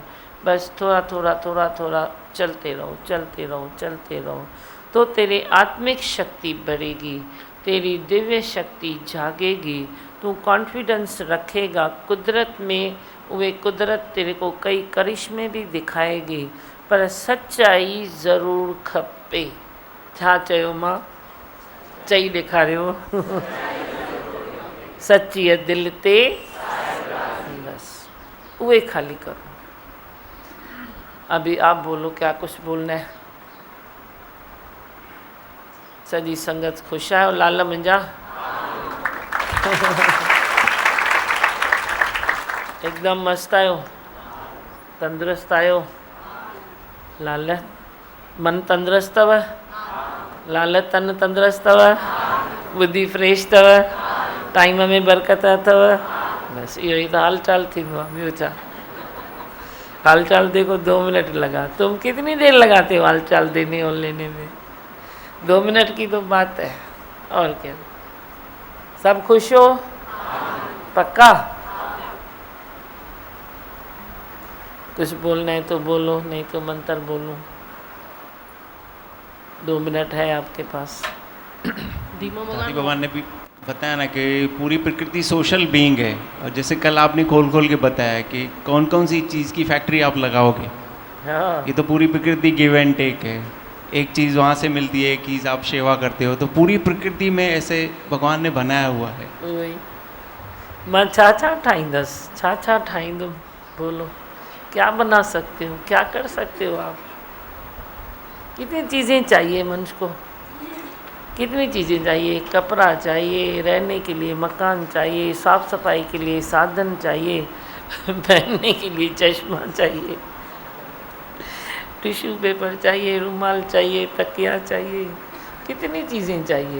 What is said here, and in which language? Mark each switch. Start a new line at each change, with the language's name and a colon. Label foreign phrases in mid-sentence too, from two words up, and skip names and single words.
Hindi: बस थोड़ा थोड़ा थोड़ा थोड़ा चलते रहो, चलते रहो, चलते रहो, तो तेरी आत्मिक शक्ति बढ़ेगी, तेरी दिव्य शक्ति जागेगी, तू कॉन्फिडेंस रखेगा कुदरत में। वे कुदरत तेरे को कई करिश्मे भी दिखाएगी, पर सच्चाई ज़रूर खपे।
Sindhi: छा चयो मां, चई ॾेखारियो। सच्ची है दिल ते, बस उहे खाली करो।
Hindi: अभी आप बोलो, क्या कुछ बोलना है।
Sindhi: सॼी संगत ख़ुशि आहियो लाल मुंहिंजा। एकदम मस्त आहियो, तंदुरुस्त आहियो। लाल मन तंदुरुस्त अथव, लाल तन तंदुरुस्त अथव, बुद्धि फ्रेश अथव, टाइम में बरकत अथव। बस इहो ई त हाल चाल थींदो आहे, ॿियो छा।
Hindi: हाल चाल देखो 2 मिनट लगा, तुम कितनी देर लगाते हो हाल चाल देने और लेने में। 2 मिनट की तो बात है, और क्या। सब खुश हो, पक्का। कुछ बोलना है तो बोलो, नहीं तो मंत्र बोलो। 2 मिनट है आपके पास। दादी भगवान ने भी बताया ना कि पूरी प्रकृति
English: social being
Hindi: है, और जैसे कल आपने खोल खोल के बताया कि कौन कौन सी चीज़ की फैक्ट्री आप लगाओगे। हाँ, ये तो पूरी प्रकृति
English: give and take
Hindi: है, एक चीज़ वहाँ से मिलती है, एक चीज़ आप सेवा करते हो, तो पूरी प्रकृति में ऐसे भगवान ने बनाया हुआ है।
Sindhi: उहे ई। मां छा छा ठाहींदसि, छा छा ठाहींदुमि,
Hindi: बोलो क्या बना सकते हो, क्या कर सकते हो आप। कितनी चीज़ें चाहिए मनुष्य को, कितनी चीज़ें चाहिए। कपड़ा चाहिए, रहने के लिए मकान चाहिए, साफ़ सफाई के लिए साधन चाहिए, पहनने के लिए चश्मा चाहिए,
English: tissue paper
Hindi: चाहिए, रुमाल चाहिए, तकिया चाहिए, कितनी चीज़ें चाहिए।